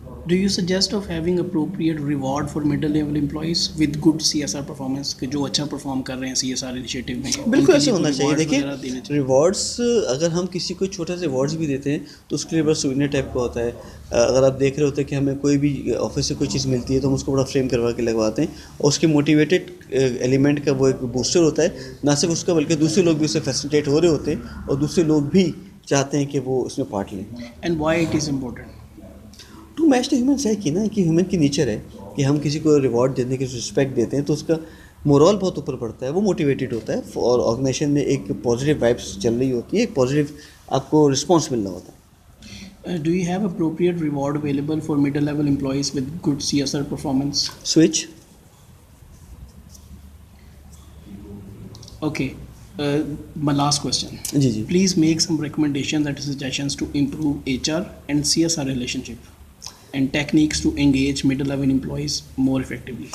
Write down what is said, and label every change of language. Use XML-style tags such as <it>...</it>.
<en>Do you suggest of having appropriate reward for middle level employees with good CSR performance</en> <ur>کہ جو اچھا perform کر رہے ہیں CSR انیشیٹو میں؟ بالکل ایسے ہونا چاہیے. دیکھیں ریوارڈس اگر ہم کسی کو چھوٹا سا ریوارڈس بھی دیتے ہیں تو اس کے لیے بس سوینر ٹائپ کا ہوتا ہے. اگر آپ دیکھ رہے ہوتے ہیں کہ ہمیں کوئی بھی آفس سے کوئی چیز ملتی ہے تو ہم اس کو بڑا فریم کروا کے لگواتے ہیں اور اس کے موٹیویٹیڈ ایلیمنٹ کا وہ ایک بوسٹر ہوتا ہے. نہ صرف اس کا بلکہ دوسرے لوگ بھی اس سے فیسیلیٹیٹ ہو رہے ہوتے ہیں اور دوسرے لوگ بھی چاہتے ہیں کہ وہ اس میں پارٹ لیں.</ur> <en>And why it is important? To match the human psyche</en> <ur>نا، کہ ہیومن کی نیچر ہے کہ ہم کسی کو ریوارڈ دینے کی رسپیکٹ دیتے ہیں تو اس کا مورال بہت اوپر پڑتا ہے، وہ موٹیویٹیڈ ہوتا ہے اور آرگنائزیشن میں ایک پازیٹیو وائبس چل رہی ہوتی ہے، ایک پازیٹیو آپ کو رسپانس مل رہا ہوتا ہے.</ur> <en>Do you have appropriate reward available for middle level employees with good CSR performance? Switch. Okay. My last question.</en> <ur>جی جی.</ur> <en>Please make some recommendations and suggestions to improve HR and CSR relationship and techniques to engage middle level employees more effectively.</en>